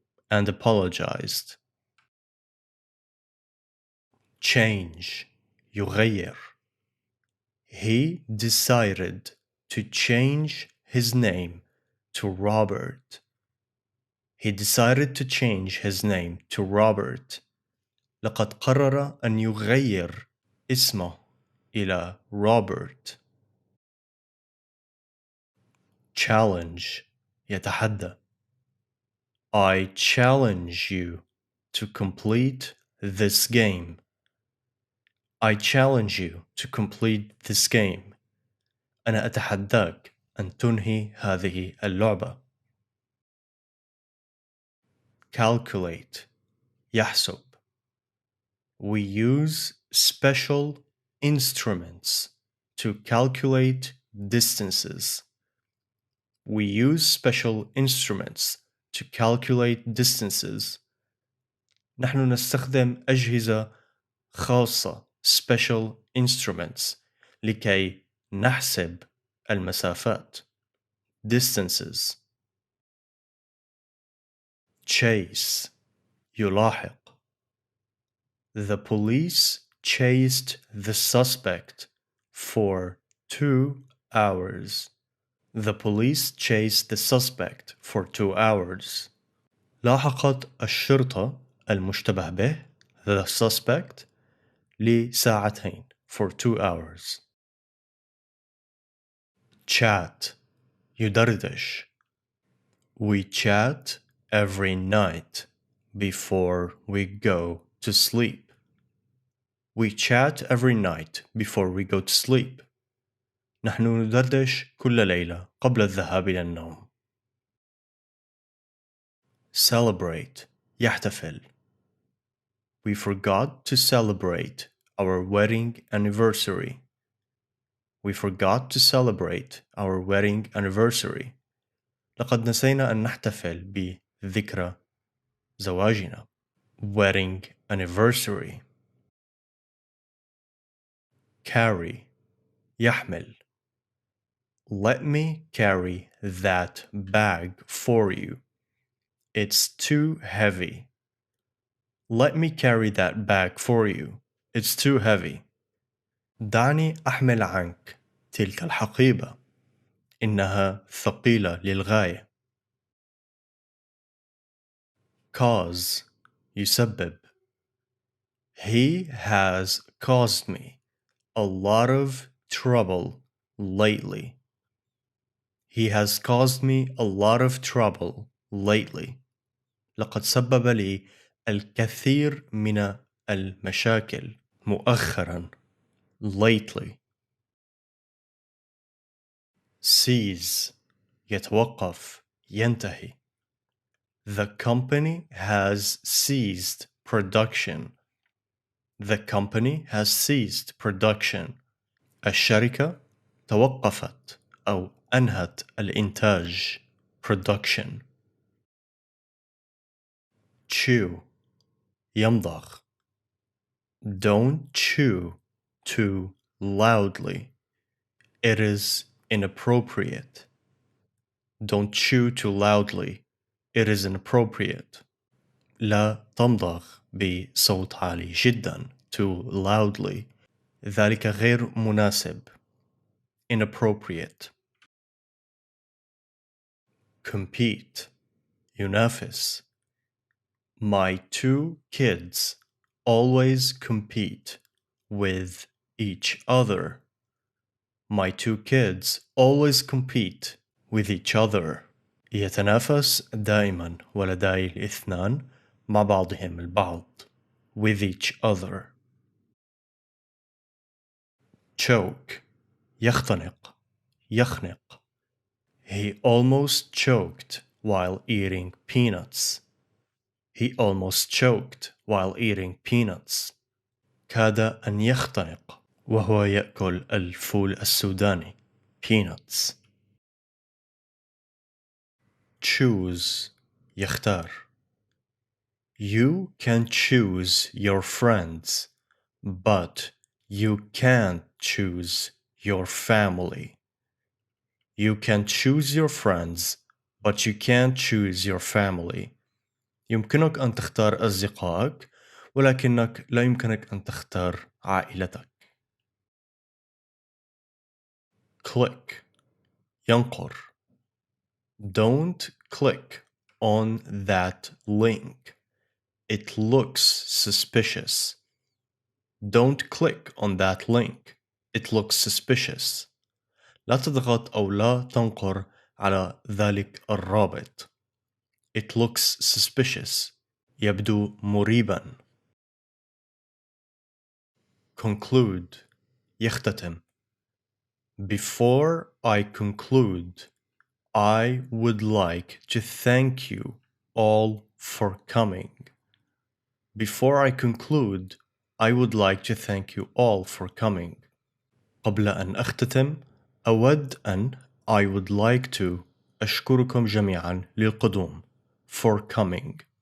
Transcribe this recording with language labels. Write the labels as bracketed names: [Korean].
[English] And apologized. Change [Arabic] يغير. [English] He decided to change his name to Robert. He decided to change his name to Robert. [Arabic] لقد قرر أن يغير اسمه إلى Robert. [English] Challenge [Arabic] يتحدى. [English] I challenge you to complete this game. I challenge you to complete this game. [Arabic] أنا أتحداك أن تنهي هذه اللعبة. [English] Calculate. [Arabic] يحسب. [English] We use special instruments to calculate distances. We use special instruments to calculate distances. [Arabic] نحن نستخدم أجهزة خاصة [English] special instruments [Arabic] لكي نحسب المسافات [English] distances. Chase. [Arabic] يلاحق. [English] The police chased the suspect for 2 hours. The police chased the suspect for 2 hours. [Arabic] لاحقت الشرطة المشتبه به [English] the suspect [Arabic] لساعتين [English] for 2 hours. Chat. [Arabic] يدردش. [English] We chat every night before we go to sleep. We chat every night before we go to sleep. [Arabic] نحن ندردش كل ليلة قبل الذهاب إلى النوم. [English] Celebrate. [Arabic] يحتفل. [English] We forgot to celebrate our wedding anniversary. We forgot to celebrate our wedding anniversary. [Arabic] لقد نسينا أن نحتفل بذكرى زواجنا. [English] Wedding anniversary. Carry. [Arabic] يحمل. [English] Let me carry that bag for you. It's too heavy. Let me carry that bag for you. It's too heavy. [Arabic] دعني أحمل عنك تلك الحقيبة. إنها ثقيلة للغاية. [English] Cause. [Arabic] يسبب. [English] He has caused me a lot of trouble lately. He has caused me a lot of trouble lately. [Arabic] لقد سبب لي الكثير من المشاكل مؤخرا. [English] Lately. Cease. [Arabic] يتوقف. ينتهي. [English] The company has ceased production. The company has ceased production. [Arabic] الشركة توقفت أو أنهت الإنتاج. [English] Production. Chew. [Arabic] يمضغ. [English] Don't chew too loudly. It is inappropriate. Don't chew too loudly. It is inappropriate. [Arabic] لا تمضغ بصوت عالي جدا. [English] Too loudly. [Arabic] ذلك غير مناسب. [English] Inappropriate. Compete. [Arabic] ينافس. [English] My 2 kids always compete with each other. My 2 kids always compete with each other. [Arabic] يتنافس دائما ولدي الاثنان مع بعضهم البعض. [English] With each other. Choke. [Arabic] يختنق. يخنق. [English] He almost choked while eating peanuts. He almost choked while eating peanuts. [Arabic] كاد أن يختنق وهو يأكل الفول السوداني. [English] Peanuts. Choose. [Arabic] يختار. [English] You can choose your friends, but you can't choose your family. You can choose your friends, but you can't choose your family. [Arabic] يمكنك أن تختار أصدقائك، ولكنك لا يمكنك أن تختار عائلتك. [English] Click. [Arabic] ينقر. [English] Don't click on that link. It looks suspicious. Don't click on that link. It looks suspicious. [Arabic] لا تضغط أو لا تنقر على ذلك الرابط. [English] It looks suspicious. [Arabic] يبدو مريبا. [English] conclude [Arabic] يختتم. [English] Before I conclude, I would like to thank you all for coming. Before I conclude, I would like to thank you all for coming. [Arabic] قبل أن أختتم، أود أن [English] I would like to [Arabic] أشكركم جميعا للقدوم [English] for coming.